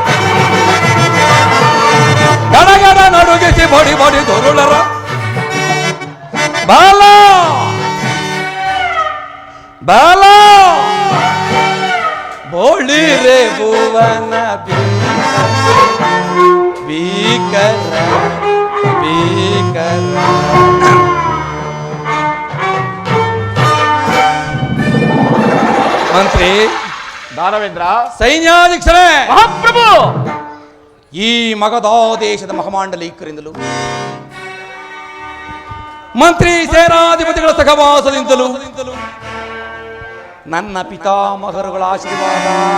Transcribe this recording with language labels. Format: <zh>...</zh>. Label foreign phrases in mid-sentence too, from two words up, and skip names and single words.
<kn>ಗಡಗಡ ನಡುಗಿಸಿ ಬಡಿ ಬಡಿ ದುರುಳರ ಬಾಲ ಬಾಲ ಬೋಳಿರೆ ಭುವನ ಬೀಕರ ಬೀಕರ. ಮಂತ್ರಿ ದಾನವೇಂದ್ರ ಸೈನ್ಯಾಧೀಕ್ಷರೇ ಮಹಾಪ್ರಭು ಈ ಮಗಧ ದೇಶದ ಮಹಾಮಾಂಡಲಿಕರಿಂದಲೂ ಮಂತ್ರಿ ಸೇನಾಧಿಪತಿಗಳ ಸಹವಾಸದಿಂದಲೂ ನನ್ನ ಪಿತಾಮಹರುಗಳ ಆಶೀರ್ವಾದ</kn>